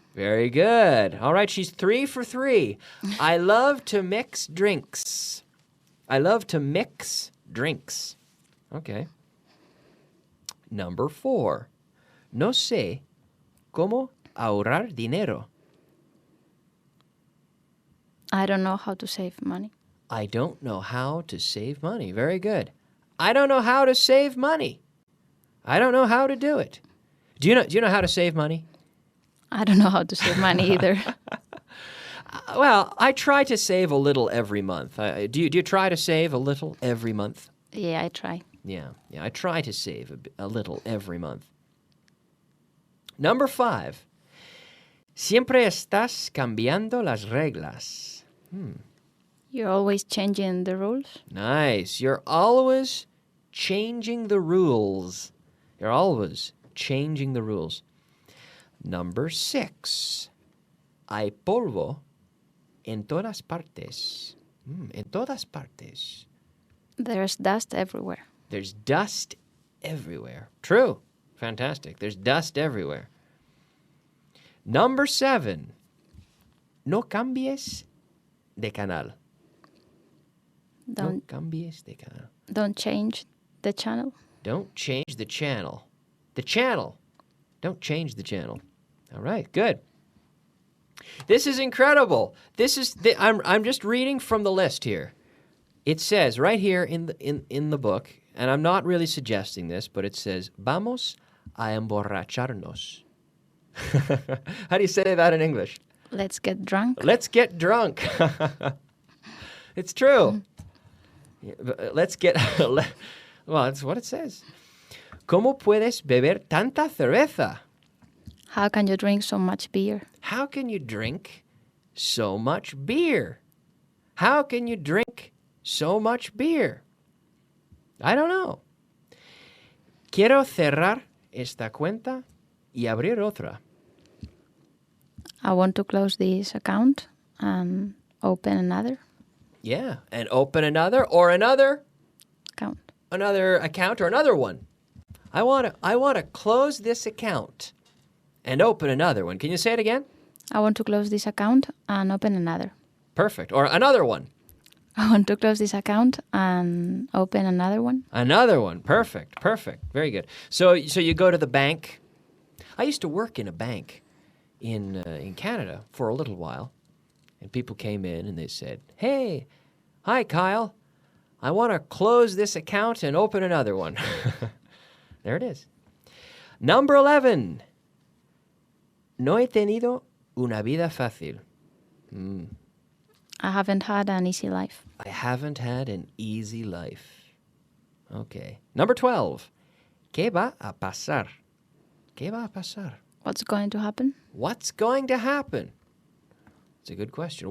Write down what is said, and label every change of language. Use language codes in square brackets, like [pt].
[en] Very good. All right, she's 3 for 3. I love to mix drinks. I love to mix drinks. Okay. Number 4. [es] No sé cómo ahorrar dinero. [en] I don't know how to save money. I don't know how to save money. Very good. I don't know how to save money. I don't know how to do it. Do you know how to save money? I don't know how to save money either. Well, I try to save a little every month. Do you try to save a little every month? Yeah, I try. Yeah, I try to save a little every month. Number 5. [es] Siempre estás cambiando las reglas. [en] You're always changing the rules. Nice. You're always changing the rules. You're always changing the rules. Number 6. [es] Hay polvo en todas partes. En todas partes. [en] There's dust everywhere. There's dust everywhere. True. Fantastic. There's dust everywhere. Number 7. [es] No cambies de canal. No cambies de canal. [en] Don't change the channel. Don't change the channel. The channel. Don't change the channel. All right, good. This is incredible. I'm just reading from the list here. It says right here in the book, and I'm not really suggesting this, but it says, [es] vamos a emborracharnos. [en] How do you say that in English? Let's get drunk. Let's get drunk. It's true. Let's get... Well, that's what it says. [es] ¿Cómo puedes beber tanta cerveza? [en] How can you drink so much beer? How can you drink so much beer? How can you drink so much beer? I don't know. [es] Quiero cerrar esta cuenta y abrir otra. [en] I want to close this account and open another. Yeah, and open another or another account. Another account or another one. I want to close this account and open another one. Can you say it again? I want to close this account and open another. Perfect. Or another one. I want to close this account and open another one. Another one. Perfect. Perfect. Very good. So you go to the bank. I used to work in a bank in Canada for a little while. And people came in and they said, "Hey, hi, Kyle. I want to close this account and open another one." There it is. Number 11. [es] No he tenido una vida fácil. [en] I haven't had an easy life. I haven't had an easy life. Okay. Number 12. [es] ¿Qué va a pasar? ¿Qué va a pasar? [en] What's going to happen? What's going to happen? It's a good question.